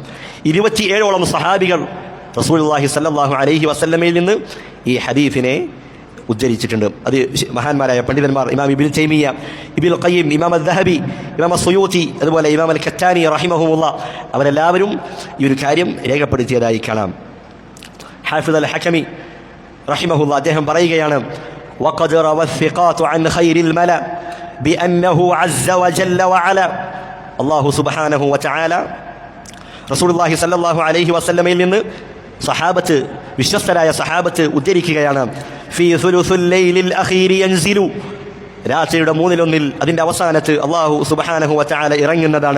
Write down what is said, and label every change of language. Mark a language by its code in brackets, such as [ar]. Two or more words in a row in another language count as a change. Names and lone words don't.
[ml] 27ഓളം സഹാബികൾ റസൂലുള്ളാഹി [ar] صلى الله عليه [ml] വസല്ലമയിൽ നിന്ന് ഈ ഹദീസിനെ ഉദ്ധരിച്ചിട്ടുണ്ട്. അത് മഹാന്മാരായ പണ്ഡിതന്മാർ ഇമാം ഇബ്നു തൈമിയ്യ, ഇബ്നുൽ ഖയ്യിം, ഇമാം അദ്ദഹബി, ഇമാം അസ്സുയൂത്തി, അതുപോലെ ഇമാം അൽ കത്താനി റഹിമഹുമുല്ലാഹ്, അവരെല്ലാവരും ഈ ഒരു കാര്യം രേഖപ്പെടുത്തിയതായി കാണാം. ഹാഫിദ് അൽ ഹകമി റഹിമഹുല്ലാഹ് അദ്ദേഹം പറയുകയാണ്, [ar] وقد روى الثقات عن خير الملا بأنه عز وجل وعلا, الله سبحانه وتعالى [ml] റസൂലുള്ളാഹി [ar] صلى الله عليه [ml] വസല്ലമയിൽ നിന്ന് സഹാബത്ത്, വിശ്വസ്തരായ സഹാബത്ത് ഉദ്ധരിക്കുകയാണ്, [ar] في ثلث الليل الآخر ينزل, [ml] രാത്രിയുടെ 1/3 അതിൻ്റെ അവസാനത്ത് [ar] الله سبحانه وتعالى [ml] ഇറങ്ങുന്നതാണ്.